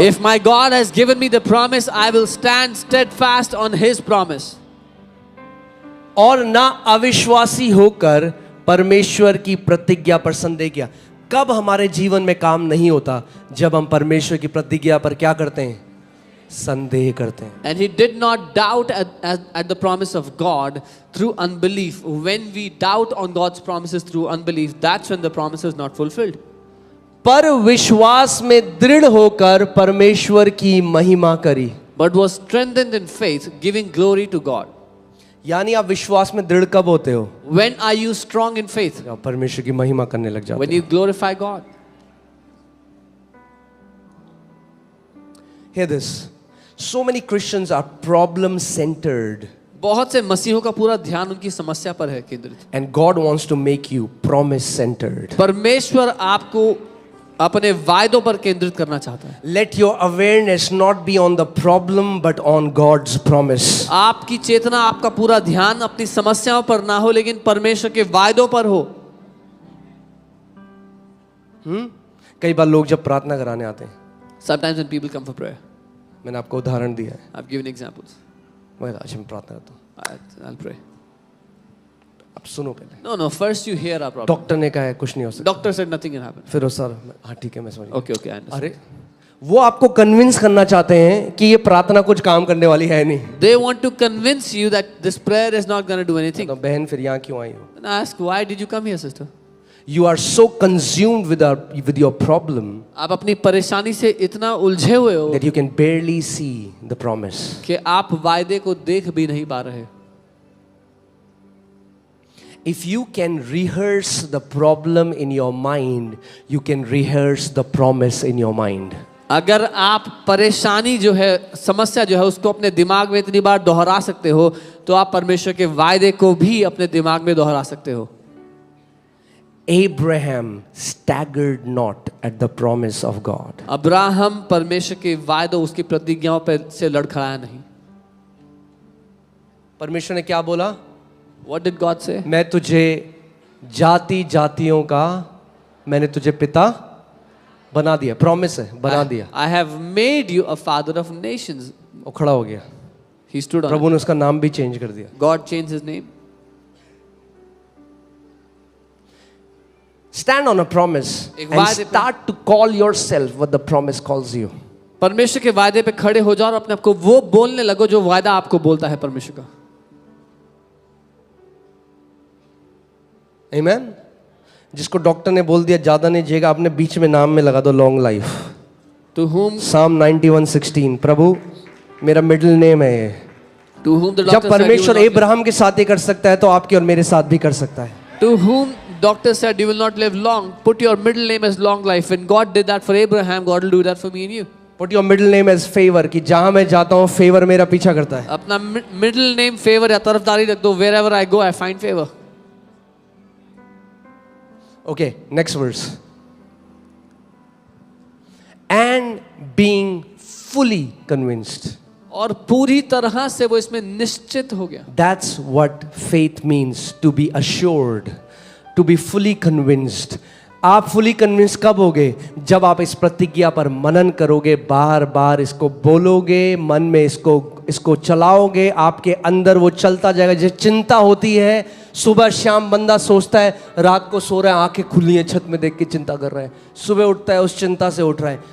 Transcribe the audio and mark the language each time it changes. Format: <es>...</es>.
<en>if my God has given me the promise, I will stand steadfast on His promise.</en> <hi>और ना अविश्वासी होकर परमेश्वर की प्रतिज्ञा पर संदेह किया. कब हमारे जीवन में काम नहीं होता, जब हम परमेश्वर की प्रतिज्ञा पर क्या करते हैं, संदेह करते हैं.</hi> <en>And he did not doubt at the promise of God through unbelief. When we doubt on God's promises through unbelief, that's when the promise is not fulfilled.</en> <hi>पर विश्वास में दृढ़ होकर परमेश्वर की महिमा करी.</hi> <en>But was strengthened in faith, giving glory to God.</en> <hi>यानी आप विश्वास में दृढ़ कब होते हो,</hi> <en>When are you strong in faith?</en> <hi>आप परमेश्वर की महिमा करने लग जाते</hi> <en>When you glorify God.</en> <hi>हो.</hi> <en>Hear this. So many Christians are problem centered,</en> <hi>बहुत से मसीहों का पूरा ध्यान उनकी समस्या पर है केंद्रित.</hi> <en>and God wants to make you promise centered.</en> <hi>परमेश्वर आपको अपने वायदों पर केंद्रित करना चाहता है.</hi> <en>Let your awareness not be on the problem but on God's promise.</en> <hi>आपकी चेतना, आपका पूरा ध्यान अपनी समस्याओं पर ना हो, लेकिन परमेश्वर के वायदों पर हो. कई बार लोग जब प्रार्थना कराने आते हैं,</hi> <en>Sometimes when people come for prayer,</en> <hi>मैंने आपको उदाहरण दिया है,</hi> <en>I've given examples.</en> <hi>मैं अच्छा मैं प्रार्थना करता हूँ,</hi> <en>I'll pray.</en> <hi>अब सुनो पहले.</hi> <en>No, first you hear our problem.</en> <hi>Doctor ने कहा है कुछ नहीं हो सकता.</hi> <en>Doctor said nothing can happen.</en> <hi>फिर वो सर, हाँ ठीक है मैं समझ गया.</hi> <en>Okay, I understand.</en> <hi>अरे वो आपको कन्विंस करना चाहते हैं कि ये प्रार्थना कुछ काम करने वाली है नहीं.</hi> <en>They want to convince you that this prayer is not going to do anything.</en> <hi>तो बहन फिर यहाँ क्यों आई हो?</hi> <en>And I ask, why did you come here, sister? You are so consumed with your problem</en> <hi>आप अपनी परेशानी से इतना उलझे हुए हो</hi> <en>that you can barely see the promise.</en> <hi>कि आप वायदे को देख भी नहीं पा रहे.</hi> <en>If you can rehearse the problem in your mind, you can rehearse the promise in your mind.</en> <hi>अगर आप परेशानी जो है, समस्या जो है, उसको अपने दिमाग में इतनी बार दोहरा सकते हो, तो आप परमेश्वर के वायदे को भी अपने दिमाग में दोहरा सकते हो.</hi> <en>Abraham staggered not at the promise of God.</en> <hi>Abraham परमेश्वर के वायदों, उसकी प्रतिज्ञाओं पर से लड़खड़ाया नहीं. परमेश्वर ने क्या बोला?</hi> <en>What did God say?</en> <hi>मैं तुझे जाति जातियों का, मैंने तुझे पिता बना दिया. प्रॉमिस है, बना दिया.</hi> <en>I have made you a father of nations.</en> <hi>वो खड़ा हो गया.</hi> <en>He stood on</en> <hi>Prabhu</hi> <en>it.</en> <hi>ने उसका नाम भी चेंज कर दिया.</hi> <en>God changed his name. Stand on a promise</en> <hi>एक</hi> <en>and</en> <hi>वायदे पे-</hi> <en>start to call yourself what the promise calls you.</en> <hi>परमेश्वर के वायदे पे खड़े हो जाओ और अपने आप को वो बोलने लगो जो वायदा आपको बोलता है परमेश्वर का. Amen. जिसको डॉक्टर ने बोल दिया ज्यादा नहीं जिएगा, आपने बीच में नाम में लगा दो long life.</hi> <en>To whom</en> <hi>Psalm 91:16, प्रभु मेरा मिडिल नेम है ये।</hi> <en>to whom the</en> <hi>जब</hi> <en>doctor said you will</en> <hi>परमेश्वर</hi> <en>not live.</en> <hi>अब्राहम के साथ ही कर सकता है तो आपके और मेरे साथ भी कर सकता है।</hi> <en>To whom doctor said you will not live long, put your middle name as long life. When God did that for Abraham, God will do that for me and you. Put your middle name as favor,</en> <hi>कि जहां मैं जाता हूं favour मेरा पीछा करता है। अपना middle name favor या तरफदारी रख दो.</hi> <en>Wherever I go, I find favor. Okay, next verse. And being fully convinced.</en> <hi>और पूरी तरह से वो इसमें निश्चित हो गया.</hi> <en>That's what faith means, to be assured, to be fully convinced.</en> <hi>आप fully convinced कब होगे? जब आप इस प्रतिज्ञा पर मनन करोगे, बार बार इसको बोलोगे, मन में इसको चलाओगे, आपके अंदर वो चलता जाएगा। जो चिंता होती है, सुबह शाम बंदा सोचता है, रात को सो रहा है, आंखें खुली हैं, छत में देख के चिंता कर रहा है, सुबह उठता है उस चिंता से उठ रहा है।</hi>